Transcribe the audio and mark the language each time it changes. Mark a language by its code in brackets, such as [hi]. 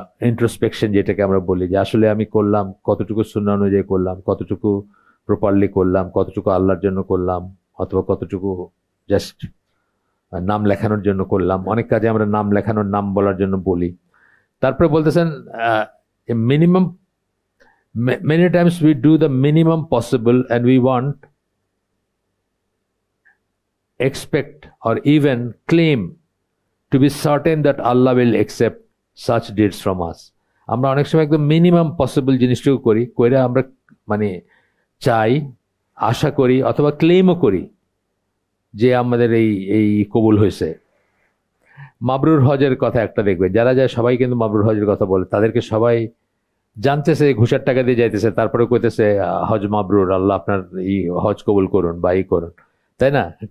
[bn] Introspection যেটাকে আমরা বলি, যে আসলে আমি করলাম কতটুকু সুন্নাহ অনুযায়ী করলাম, কতটুকু প্রপারলি করলাম, কতটুকু আল্লাহর জন্য করলাম, অথবা কতটুকু জাস্ট নাম লেখানোর জন্য করলাম। অনেক কাজে আমরা নাম লেখানোর, নাম বলার জন্য বলি। তারপরে বলতেছেন [en] a minimum. Many times we do the minimum possible and we want, expect or even claim to be certain that Allah will accept such deeds from us. [bn] আমরা অনেক সময় একদম মিনিমাম পসিবল জিনিসটুকু করি, করে আমরা মানে চাই, আশা করি অথবা ক্লেমও করি যে আমাদের এই কবুল হয়েছে। মাবরুর হজের কথা একটা দেখবেন, যারা যায় সবাই কিন্তু মাবরুর হজের কথা বলে, তাদেরকে সবাই জানতেছে ঘুষের টাকা দিয়ে যাইতেছে, তারপরে কইতেছে হজ মাবরুর, আল্লাহ আপনার এই হজ কবুল করুন বা এই করুন, তাই না?